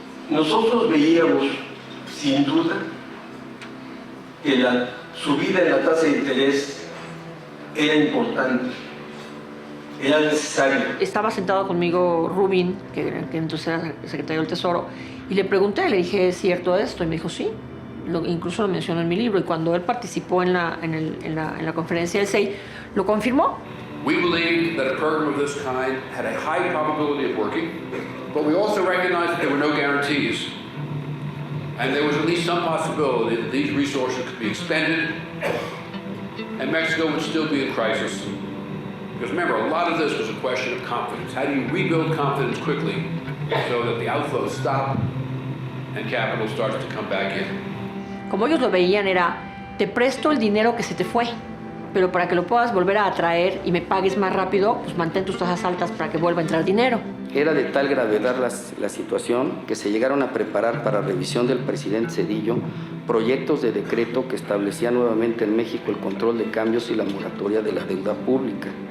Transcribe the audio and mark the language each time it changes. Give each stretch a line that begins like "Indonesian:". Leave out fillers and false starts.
Spanish: Nosotros veíamos, sin duda, que la subida en la tasa de interés era importante, era necesaria. Estaba sentado conmigo Rubin, que entonces era secretario del Tesoro, y le pregunté, le dije, ¿es cierto esto? Y me dijo, sí. Incluso lo mencionó en mi libro, y cuando él participó en la conferencia del SEI, lo confirmó.
English: We believed that a program of this kind had a high probability of working, but we also recognized that there were no guarantees. And there was at least some possibility that these resources could be expended and Mexico would still be in crisis. Because remember, a lot of this was a question of confidence. How do you rebuild confidence quickly so that the outflows stop and capital starts to come back in?
Spanish: Como ellos lo veían era, te presto el dinero que se te fue, pero para que lo puedas volver a atraer y me pagues más rápido, pues mantén tus tasas altas para que vuelva a entrar dinero. Era de tal gravedad la situación que se llegaron a preparar para revisión del presidente Zedillo proyectos de decreto que establecían nuevamente en México el control de cambios y la moratoria de la deuda pública.